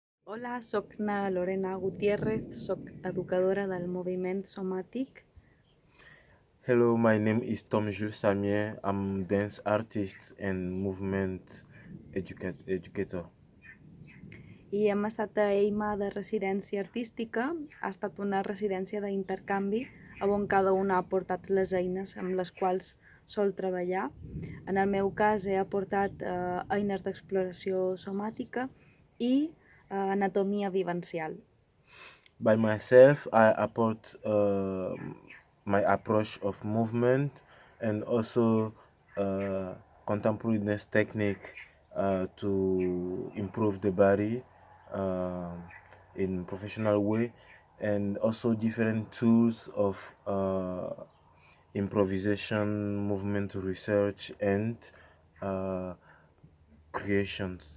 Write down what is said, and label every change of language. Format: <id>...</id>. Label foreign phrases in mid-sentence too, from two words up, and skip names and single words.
<ca>Hola, soc na Lorena Gutierrez, soc educadora del moviment somàtic</ca> <en>Hello, my name is Jules. I'm dance artist and movement educator.</en> <ca>i hem estat a Eima de residència artística. Ha estat una residència d'intercanvi on cada una ha portat les eines amb les quals sol treballar. En el meu cas he aportat eines d'exploració somàtica i anatomia vivencial.</ca> <en>By myself, I apport my approach of movement and also contemporary dance technique to improve the body uh, in professional way, and also different tools of improvisation, movement research, and uh, creations.</en>